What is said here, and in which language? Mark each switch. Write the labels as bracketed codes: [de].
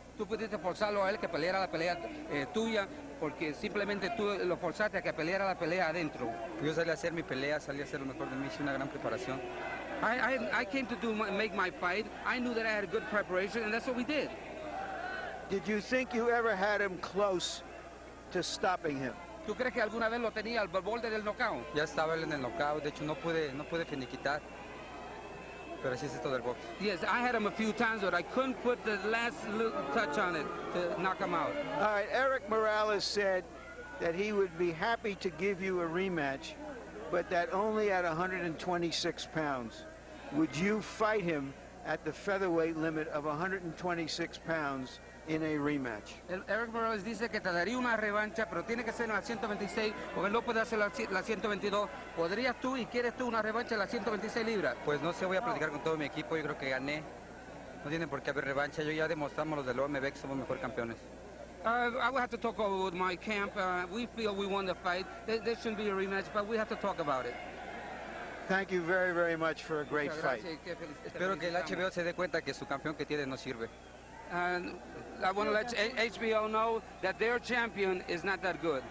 [es] Tú pudiste forzarlo a él que peleara la pelea tuya porque simplemente tú lo forzaste a que peleara la pelea adentro. Yo salí a hacer mi pelea, salí a hacer lo mejor de mí, hice una gran preparación. [en] I came to make my fight. I knew that I had a good preparation, and that's what we did. Did you think you ever had him close to stopping him? [es] ¿Tú crees que alguna vez lo tenía al borde del knockout? Ya estaba él en el knockout, de hecho no pude finiquitar. Pero así es esto del box. [en] Yes, I had him a few times, but I couldn't put the last little touch on it to knock him out. All right, Erik Morales said that he would be happy to give you a rematch, but that only at 126 pounds. Would you fight him at the featherweight limit of 126 pounds in a rematch? [es] Erik Morales dice que te daría una revancha, pero tiene que ser en la 126, porque él no puede hacer la 122. ¿Podrías tú y quieres tú una revancha en la 126 libras? Pues no sé, voy a platicar con todo mi equipo, yo creo que gané. No tiene por qué haber revancha, yo ya demostramos los del OMB que somos mejor campeones. [en] I will have to talk over with my camp. We feel we won the fight. There shouldn't be a rematch, but we have to talk about it. Thank you very, very much for a great fight. [es] Espero que el HBO se dé cuenta que su campeón que tiene no sirve. [en] And I want to let HBO know that their champion is not that good.